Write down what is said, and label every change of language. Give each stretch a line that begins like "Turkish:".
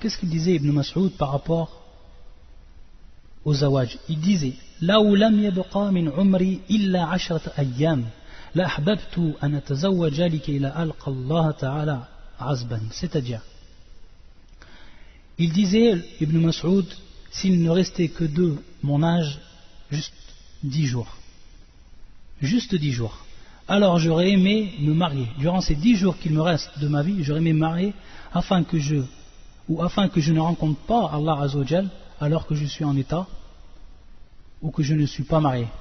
French: Qu'est-ce qu'il disait Ibn Mas'ud par rapport au zawaj? Il disait,
Arabic: لو لم يبقى من عمري إلا 10 أيام لأحببت أن أتزوج لكي لا ألقى الله تعالى عزبا.
French: C'est-à-dire, il disait, Ibn Mas'ud, s'il ne restait que de mon âge, juste 10 jours. Juste 10 jours. Alors j'aurais aimé me marier. Durant ces 10 jours qu'il me reste de ma vie, j'aurais aimé me marier afin que je ne rencontre pas Allah Azzawajal alors que je suis en état ou que je ne suis pas marié.